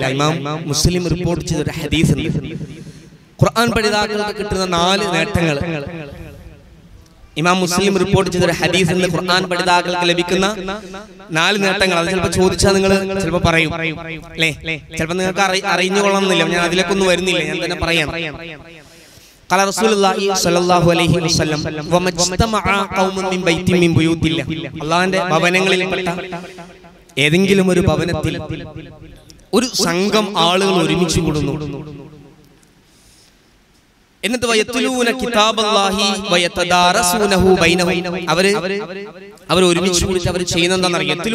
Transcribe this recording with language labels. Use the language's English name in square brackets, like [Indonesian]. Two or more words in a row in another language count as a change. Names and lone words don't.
[Malayalam] ഇമാം മുസ്ലിം റിപ്പോർട്ട് ചെയ്തൊരു ഹദീസ് ഉണ്ട്. ഖുർആൻ പഠിതാക്കൾക്ക് കിട്ടുന്ന 4 നേട്ടങ്ങൾ. ഇമാം മുസ്ലിം റിപ്പോർട്ട് ചെയ്തൊരു ഹദീസ് ഉണ്ട്. ഖുർആൻ പഠിതാക്കൾക്ക് ലഭിക്കുന്ന 4 നേട്ടങ്ങൾ. അത് ചിലപ്പോൾ ചോദിച്ചാൽ നിങ്ങൾ ചിലപ്പോൾ പറയും അല്ലേ, ചിലപ്പോൾ നിങ്ങൾക്ക് അറിഞ്ഞുകൊള്ളണമെന്നില്ല. ഞാൻ അതിലേക്കൊന്നും വരുന്നില്ല, ഞാൻ തന്നെ പറയാം. [Arabic] قال رسول الله صلى الله عليه وسلم وما اجتمع قوم من بيت من بيوت الله. [Malayalam] അല്ലാഹുവിന്റെ ഭവനങ്ങളിൽപ്പെട്ട ഏതെങ്കിലും ഒരു ഭവനത്തിൽ ഒരു സംഘം ആളുകൾ ഒരുമിച്ച് കൂടുന്നു. [Arabic] എന്നിട്ട് ويتلون كتاب الله ويتدارسونه بينهم. [Malayalam] അവർ ഒരുമിച്ച് കൂടിയിട്ട് അവർ ചെയ്യുന്നത് എന്താണെന്ന് അറിയാം.